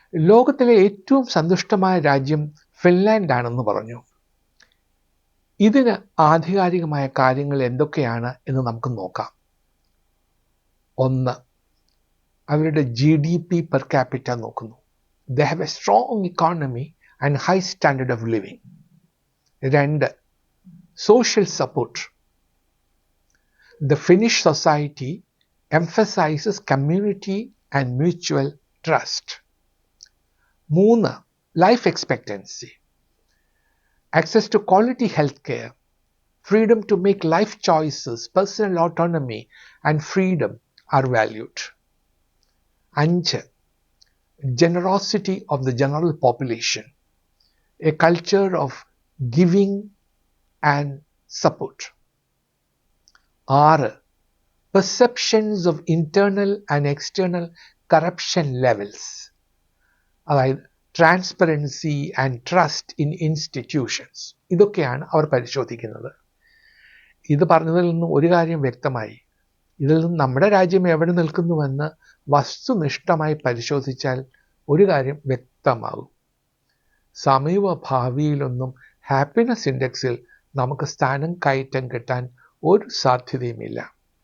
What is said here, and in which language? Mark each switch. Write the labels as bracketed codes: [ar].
[ml] ലോകത്തിലെ ഏറ്റവും സന്തുഷ്ടമായ രാജ്യം ഫിൻലാൻഡ് ആണെന്ന് പറഞ്ഞു. ഇതിന് ആധികാരികമായ കാര്യങ്ങൾ എന്തൊക്കെയാണ് എന്ന് നമുക്ക് നോക്കാം. 1, അവരുടെ GDP പെർ ക്യാപിറ്റ നോക്കുന്നു. [en] They have a strong economy and high standard of living. 2, social support. The Finnish society emphasizes community and mutual trust. 3, life expectancy. access to quality healthcare, freedom to make life choices, personal autonomy, and freedom are valued. 5. Generosity of the general population, a culture of giving and support. 6. Perceptions of internal and external corruption levels, [ml] അതായത് [en] Transparency and trust in institutions. [ml] ഇതൊക്കെയാണ് അവർ പരിശോധിക്കുന്നത്. ഇത് പറഞ്ഞതിൽ നിന്നും ഒരു കാര്യം വ്യക്തമായി. ഇതിൽ നിന്ന് നമ്മുടെ രാജ്യം എവിടെ നിൽക്കുന്നുവെന്ന് വസ്തുനിഷ്ഠമായി പരിശോധിച്ചാൽ ഒരു കാര്യം വ്യക്തമാകും. സമീപ ഭാവിയിലൊന്നും ഹാപ്പിനെസ് ഇൻഡെക്സിൽ നമുക്ക് സ്ഥാനം കയറ്റം കിട്ടാൻ ഒരു സാധ്യതയുമില്ല.